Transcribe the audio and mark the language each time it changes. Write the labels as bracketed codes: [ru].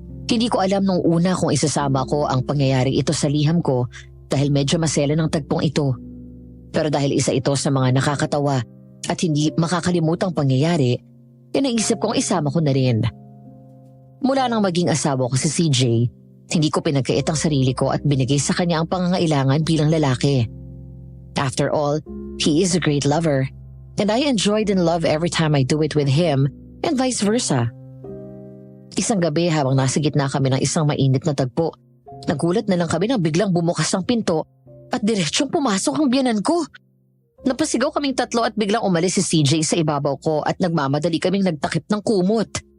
[tl] Hindi ko alam nung una kung isasama ko ang pangyayari ito sa liham ko dahil medyo masela ng tagpong ito. Pero dahil isa ito sa mga nakakatawa at hindi makakalimutang pangyayari, inaisip kong isama ko na rin. Mula nang maging asawa ko si CJ, hindi ko pinagkait ang sarili ko at binigay sa kanya ang pangangailangan bilang lalaki. [en] After all, he is a great lover. And I enjoyed and love every time I do it with him and vice versa. [tl] Isang gabi habang nasa gitna kami ng isang mainit na tagpo, nagulat na lang kami nang biglang bumukas ang pinto at diretsong pumasok ang biyanan ko. Napasigaw kaming tatlo at biglang umalis si CJ sa ibabaw ko at nagmamadali kaming nagtakip ng kumot.